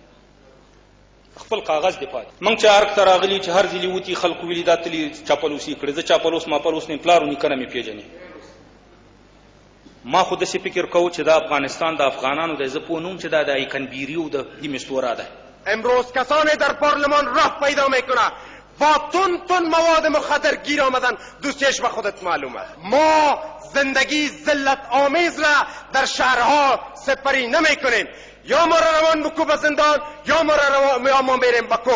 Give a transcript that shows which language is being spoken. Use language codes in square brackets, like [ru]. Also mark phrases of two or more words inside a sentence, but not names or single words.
[ps] خپل کاغذ دفاع. موږ چې ارګ ته راغلي چې هر ځلې وتي خلکو ویلي دا تلي چاپلوسي کړې، زه چاپلوس ماپلوس نه پلار و نیکه نه مې پېژنې. ما خو داسې فکر کوو چې دا افغانستان د افغانانو دی، زه پوه نه وم چې دا د ایکنبیری و د دیمستورا ده. [fa] امروز کسانی در پارلمان راه پیدا میکنه با تون مواد مخدر گیر آمدن، دوستیش به خودت معلومه. ما زندگی ذلت آمیز را در شهرها سپری نمی کنیم. یا ما را روان بکو به زندان یا ما میریم بکو.